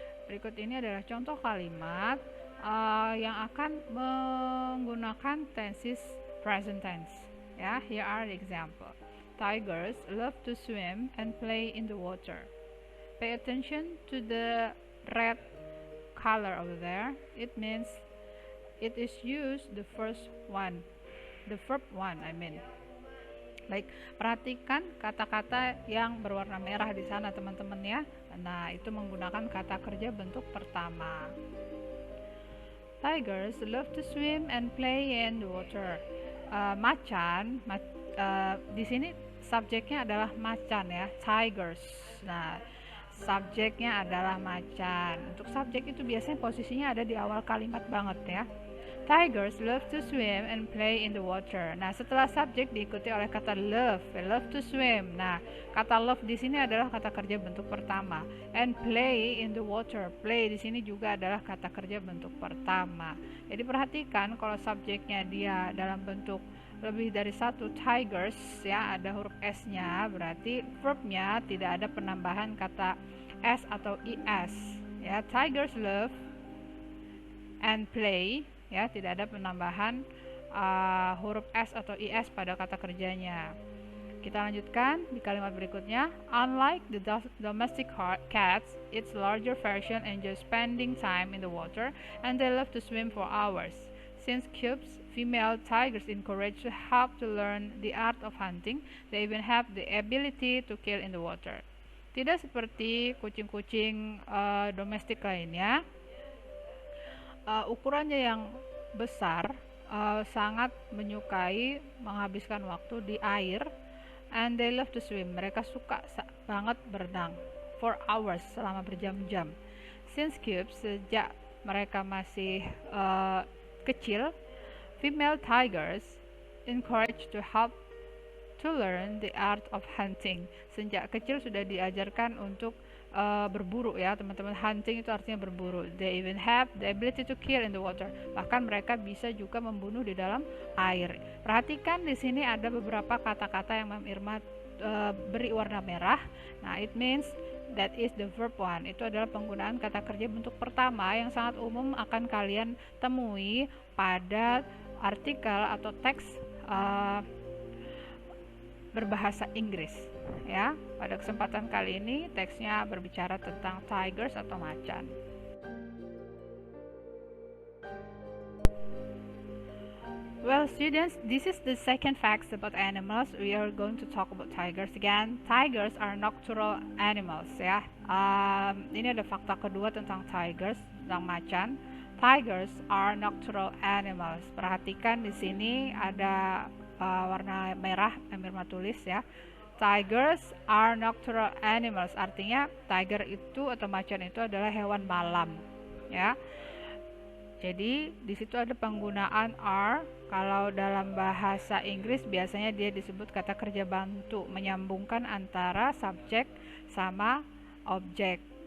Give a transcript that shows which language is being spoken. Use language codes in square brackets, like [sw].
[id] Berikut ini adalah contoh kalimat yang akan menggunakan tenses present tense. [en] Ya, here are the example. Tigers love to swim and play in the water. Pay attention to the red color over there. It means it is used the first one, the verb one, I mean. [id] Baik, perhatikan kata-kata yang berwarna merah di sana teman-teman ya. Nah, itu menggunakan kata kerja bentuk pertama. [en] Tigers love to swim and play in the water. [id] Macan, di sini subjeknya adalah macan ya, tigers. Nah, subjeknya adalah macan. Untuk subjek itu biasanya posisinya ada di awal kalimat banget ya. [en] Tigers love to swim and play in the water. [id] Nah, setelah subjek diikuti oleh kata love, love to swim. Nah, kata love di sini adalah kata kerja bentuk pertama. [en] And play in the water. [id] Play di sini juga adalah kata kerja bentuk pertama. Jadi perhatikan kalau subjeknya dia dalam bentuk lebih dari satu, tigers ya, ada huruf S-nya, berarti verbnya tidak ada penambahan kata S atau IS ya. [en] Tigers love and play [id] ya, tidak ada penambahan huruf S atau IS pada kata kerjanya. Kita lanjutkan di kalimat berikutnya. [en] Unlike the domestic cats, its larger version enjoys spending time in the water and they love to swim for hours. Since cubs, female tigers encourage to help to learn the art of hunting, they even have the ability to kill in the water. [id] Tidak seperti kucing-kucing domestik lainnya, ukurannya yang besar sangat menyukai menghabiskan waktu di air, [en] and they love to swim. [id] Mereka suka banget berenang [en] for hours, [id] selama berjam-jam. [en] Since cubs, [id] sejak mereka masih kecil, [en] female tigers encourage to help to learn the art of hunting. [id] Sejak kecil sudah diajarkan untuk berburu ya teman-teman. Hunting itu artinya berburu. [en] They even have the ability to kill in the water. [id] Bahkan mereka bisa juga membunuh di dalam air. Perhatikan di sini ada beberapa kata-kata yang Mam Irma beri warna merah. [en] Nah, it means that is the verb one. [id] Itu adalah penggunaan kata kerja bentuk pertama yang sangat umum akan kalian temui pada artikel atau teks berbahasa Inggris ya. Pada kesempatan kali ini teksnya berbicara tentang tigers atau macan. [en] Well students, this is the second facts about animals. We are going to talk about tigers again. Tigers are nocturnal animals ya. [id] Ini ada fakta kedua tentang tigers, tentang macan. [en] Tigers are nocturnal animals. [id] Perhatikan di sini ada warna merah, Irma tulis ya. [en] Tigers are nocturnal animals, [id] artinya tiger itu atau macan itu adalah hewan malam ya. Jadi di situ ada penggunaan are. Kalau dalam bahasa Inggris biasanya dia disebut kata kerja bantu, menyambungkan antara subjek sama objek.